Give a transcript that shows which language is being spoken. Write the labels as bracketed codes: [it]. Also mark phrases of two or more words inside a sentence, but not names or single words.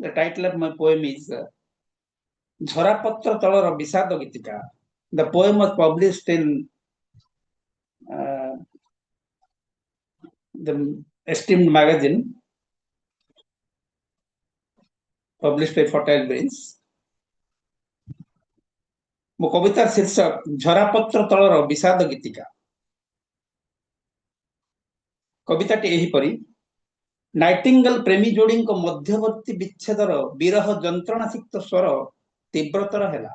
[en] The title of my poem is Jharapatra Talor Bisado Gitika. The poem was published in the esteemed magazine published by Fertile Brains. [or] ମୋ କବିତାର ଶୀର୍ଷକ ଝରାପତ୍ର ତଳର ବିଷାଦ ଗୀତିକା। କବିତାଟି ଏହିପରି। ନାଇଟିଙ୍ଗେଲ ପ୍ରେମୀ ଯୋଡ଼ିଙ୍କ ମଧ୍ୟବର୍ତ୍ତୀ ବିଚ୍ଛେଦର ବିରହ ଯନ୍ତ୍ରଣାସିକ୍ତ ସ୍ୱର ତୀବ୍ରତର ହେଲା।